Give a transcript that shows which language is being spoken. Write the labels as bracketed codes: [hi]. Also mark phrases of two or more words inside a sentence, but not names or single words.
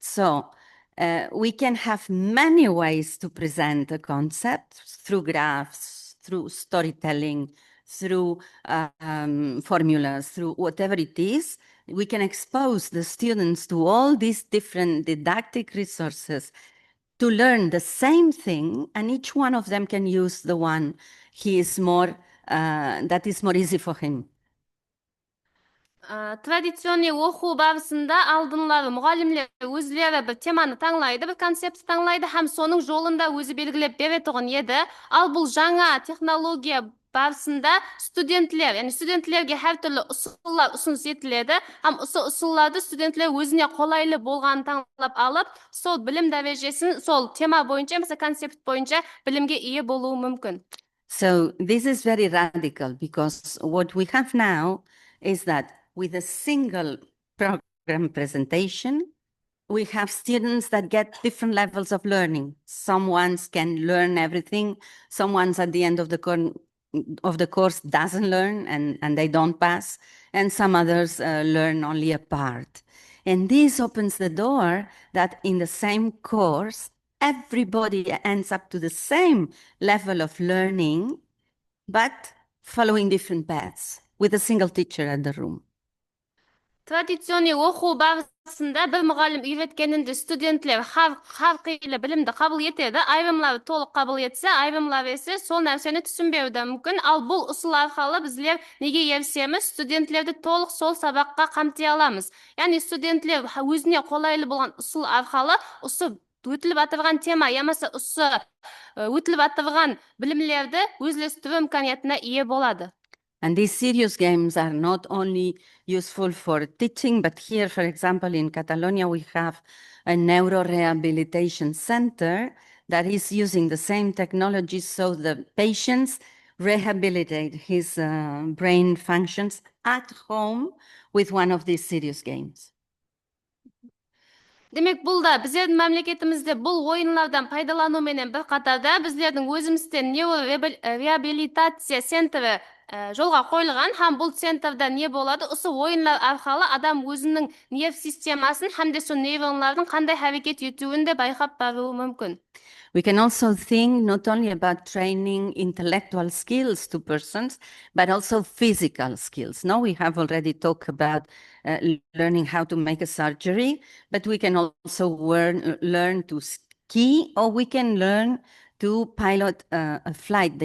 [en] So we can have many ways to present a concept through graphs, through storytelling, through formulas, through whatever it is. We can expose the students to all these different didactic resources to learn the same thing, and each one of them can use the one that is more easy for him. [kaa] Традиционный оқу барысында алдынлары мұғалімлер өзлері бір теманы таңлайды, бір концепт таңлайды, һәм соның жолында өзі белгілеп беретұғын еді. Ал бұл жаңа технология барысында студентлер, яғни студенттерге әр түрлі ұсыныстар ұсыныс етіледі, һәм осы ұсыныстарды студентлер өзіне қолайлы болғанын таңдап алып, сол білім дәрежесін сол тема бойынша, мысалы концепт бойынша білімге ие болуы мүмкін. [en] So this is very radical, because what we have now is that with a single program presentation, we have students that get different levels of learning. Some ones can learn everything. Some ones at the end of the course doesn't learn and they don't pass. And some others learn only a part. And this opens the door that in the same course, everybody ends up to the same level of learning, but following different paths with a single teacher at the room. [kaa] Традиционный оқу барысында бір мұғалім үйреткенінде студентлер әрқилы білімді қабыл етеді. Айырымлары толық қабыл етсе, айырымлары есе сол нәрсені түсінбеуі де мүмкін. Ал бұл ұсыл арқылы біздер неге ерсеміз, студенттерді толық сол сабаққа қамти аламыз. Яғни студентлер өзіне қолайлы болған ұсыл арқылы осы өтіліп атырған тема, ямаса осы өтіліп атырған білімлерді өзлестіру имканиятына ие болады. [en] And these serious games are not only useful for teaching, but here, for example, in Catalonia, we have a neurorehabilitation center that is using the same technology so the patients rehabilitate his brain functions at home with one of these serious games. [kaa] Демек, бұл да біздердің мемлекетімізде бұл ойынлардан пайдалану менен бір қатарда біздердің өзімізден реабилитация центрі жолға қойылған. Һәм бұл центрда не болады? Осы ойынлар арқылы адам өзінің нерв системасын һәм сол нейронлардың қандай әрекет етуін де байқап баруы мүмкін. [en] We can also think not only about training intellectual skills to persons, but also physical skills. Now we have already talked about learning how to make a surgery, but we can also learn to ski, or we can learn to pilot a flight.